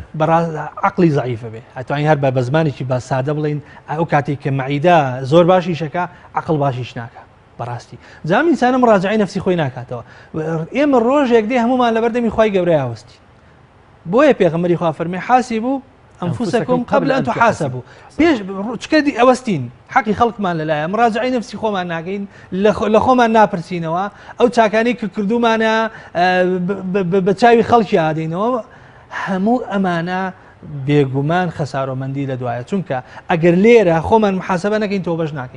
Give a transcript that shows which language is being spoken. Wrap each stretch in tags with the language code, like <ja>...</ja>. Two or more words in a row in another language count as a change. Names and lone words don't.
<ckb>عقلی زعیفە بێ ئەتوانین هەر بە زمانێکی با سادە بڵین ئەو کاتێک کە مەعیدە زۆر باشیشەکە عقل باشیش ناکە بەڕاستی جام ئینسانە مڕاجعی نەفسی خۆی ناکاتەوە ئێمە ڕۆژێک دێ هەمومان لە بەردەمی خوای گەورەی هاوستی بۆیە پێغەمبەری خوا فەرمێ</ckb> <ar>حاسبوا أنفسكم قبل أن تحاسبوا</ar> <ckb>بيش چکەدی ئەوەستین حەقی خەڵکمان لەلایە مڕاجعی نەفسی خۆمان ناکەین لە خۆمان ناپرسینەوە ئەو چاکانی کە کردومانە بە چاوی خەڵکی ئادەینەوە هەموو ئەمانە بێگومان خەسارۆمەندی لە دوایە چونکە ئەگەر لێرە خۆمان محاسبە نەکەین تۆ بەش ناکەین</ckb>